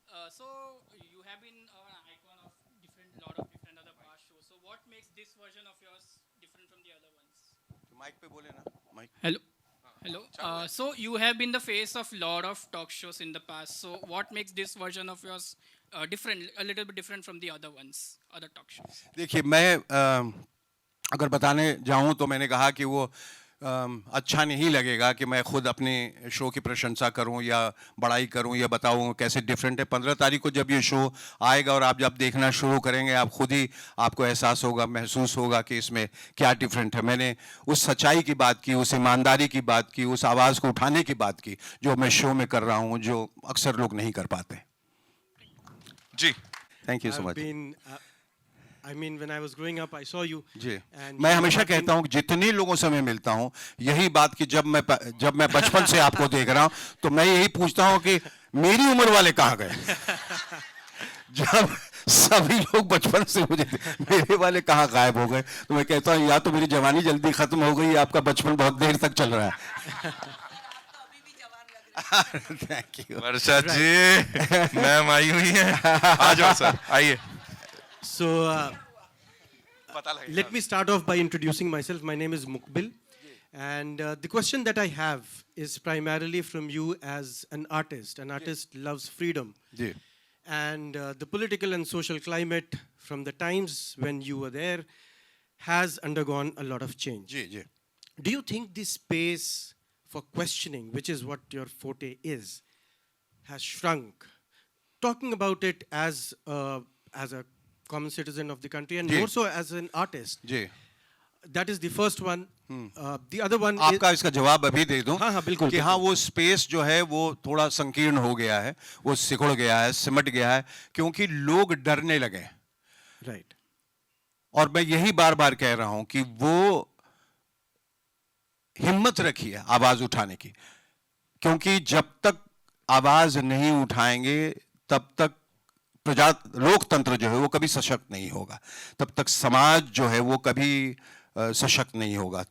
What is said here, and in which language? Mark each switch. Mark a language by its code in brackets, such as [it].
[en] So you have been an icon of lot of different other past shows. So what makes this version of yours different from the other ones? [hi] Mic पे बोले ना, mic. [en] Hello. So you have been the face of lot of talk shows in the past. So what makes this version of yours different, a little bit different from the other ones, other talk shows? [hi] देखिए मैं अगर बताने जाऊं तो मैंने कहा कि वो अच्छा नहीं लगेगा कि मैं खुद अपने शो की प्रशंसा करूं या बड़ाई करूं या बताऊं कैसे डिफरेंट है। 15 तारीख को जब ये शो आएगा और आप जब देखना शुरू करेंगे आप खुद ही आपको एहसास होगा, महसूस होगा कि इसमें क्या डिफरेंट है। मैंने उस सच्चाई की बात की, उस ईमानदारी की बात की, उस आवाज़ को उठाने की बात की जो मैं शो में कर रहा हूं, जो अक्सर लोग नहीं कर पाते। जी, [en] Thank you so much. I mean, when I was growing up, I saw you. [hi] Ji, [en] And [hi] मैं [en] you [hi] हमेशा [en] have been- [hi] कहता हूँ कि जितने लोगों से मैं मिलता हूँ यही बात कि जब मैं बचपन से आपको देख रहा हूँ तो मैं यही पूछता हूँ कि मेरी उम्र वाले कहाँ गए। जब सभी लोग बचपन से मुझे मेरे वाले कहाँ गायब हो गए, तो मैं कहता हूँ या तो मेरी जवानी जल्दी खत्म हो गई या आपका बचपन बहुत देर तक चल रहा है। [en] thank you [hi] Varsha ji, ma'am आई हुई है, आ जाओ सर, आइए। [en] So, let me start off by introducing myself. My name is Mukbil. And the question that I have is primarily from you as an artist. An artist loves freedom. [hi] Ji, [en] And the political and social climate from the times when you were there has undergone a lot of change. [hi] Ji, ji. [en] Do you think the space for questioning, which is what your forte is, has shrunk? Talking about it as a common citizen of the country and [hi] ji. [en] more so as an artist. [hi] Ji, [en] That is the first one. The other one [hi] आपका इसका जवाब अभी दे दूं। हाँ, हाँ, बिल्कुल, कि हाँ, वो स्पेस जो है वो थोड़ा संकीर्ण हो गया है, वो सिकुड़ गया है, सिमट गया है, क्योंकि लोग डरने लगे। [en] Right. [hi] और मैं यही बार बार कह रहा हूं कि वो हिम्मत रखिए आवाज उठाने की, क्योंकि जब तक आवाज नहीं उठाएंगे तब तक लोकतंत्र जो है वो कभी सशक्त नहीं होगा, तब तक समाज जो है वो कभी सशक्त नहीं होगा।